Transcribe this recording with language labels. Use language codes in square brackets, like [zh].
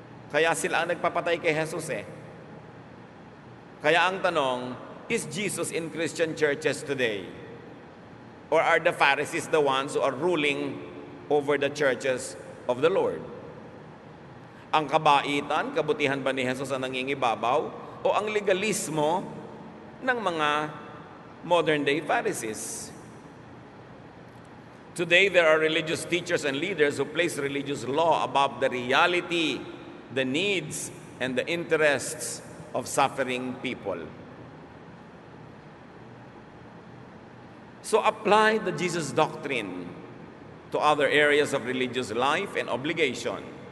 [tl] Kaya sila ang nagpapatay kay Jesus eh. Kaya ang tanong, [en] is Jesus in Christian churches today? Or are the Pharisees the ones who are ruling over the churches of the Lord? [tl] Ang kabaitan, kabutihan ba ni Jesus ang nangingibabaw? O ang legalismo ng mga modern-day Pharisees? [en] Today, there are religious teachers and leaders who place religious law above the reality, the needs, and the interests of suffering people. So apply the Jesus doctrine to other areas of religious life and obligation.